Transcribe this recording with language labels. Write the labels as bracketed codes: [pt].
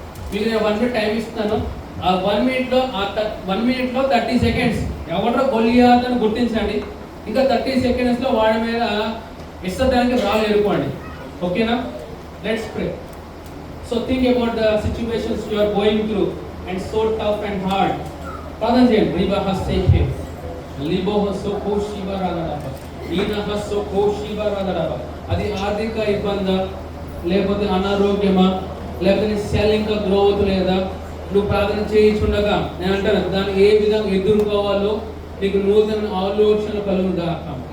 [te] మీకు నేను 1 minute time ఇస్తాను. ఆ 1 minute లో 30 seconds ఎవరో గొలియాత్ అని గుర్తించండి. ఇంకా 30 seconds లో వాడి మీద ఇష్టడానికి రాళ్ళు ఎరుకోండి. ఓకేనా? [en] Let's pray. So think about the situations you are going through and so tough and hard. [te] ప్రార్థన చేయండి. రిబా హస్సేకే లిబో హస్సో కోషిబా రాదడబా ఈనా హస్సో కోషిబా రాదడబా. అది ఆర్థిక ఇబ్బందా, లేకపోతే అనారోగ్యమా, లేకపోతే నీ సెల్ ఇంకా గ్రో అవుతలేదా, నువ్వు ప్రార్థన చేయించుండగా నేను అంటాను దాన్ని ఏ విధంగా ఎదుర్కోవాలో నీకు నూతన ఆలోచన కలుగుగాక.